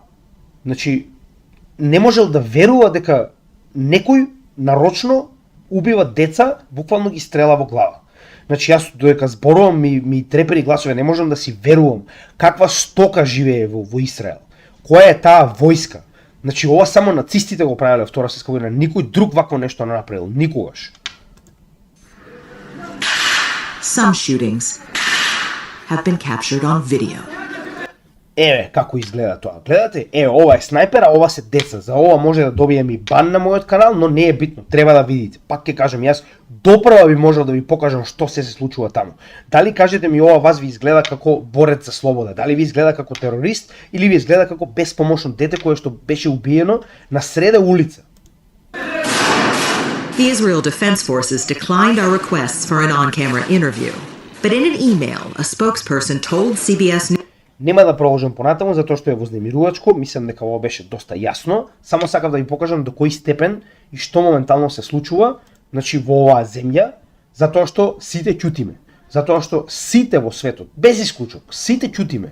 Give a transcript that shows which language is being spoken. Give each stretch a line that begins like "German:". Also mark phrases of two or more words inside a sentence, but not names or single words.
Macedonian: Значи, не можел да верува дека некој нарочно убива деца, буквално ги стрела во глава. Значи, јас додека зборувам ми трепери гласове, не можам да си верувам каква стока живее во Израел. Која е таа војска? Значи, ова само нацистите го правеле во Втора светска војна, никој друг вакво нешто не направил, никогаш.
English: Some shootings have been captured on video.
Macedonian: Еве како изгледа тоа. Гледате, ова е снайпер, а ова се деца. За ова може да добием и бан на мојот канал, но не е битно, треба да видите. Пак ќе кажам, јас допрва би можел да ви покажам што се случува таму. Дали кажете ми ова вас ви изгледа како борец за слобода, дали ви изгледа како терорист или ви изгледа како беспомошно дете кое што беше убиено на среде улица.
English: The Israel Defense Forces declined our requests for an on-camera interview. But in an email, a spokesperson told CBS News.
Macedonian: Нема да продолжам понатаму затоа што е вознемирувачко, мислам дека ова беше доста јасно. Само сакав да ви покажам до кој степен и што моментално се случува, значи во оваа земја, затоа што сите ќутиме. Затоа што сите во светот, без исклучок, сите ќутиме.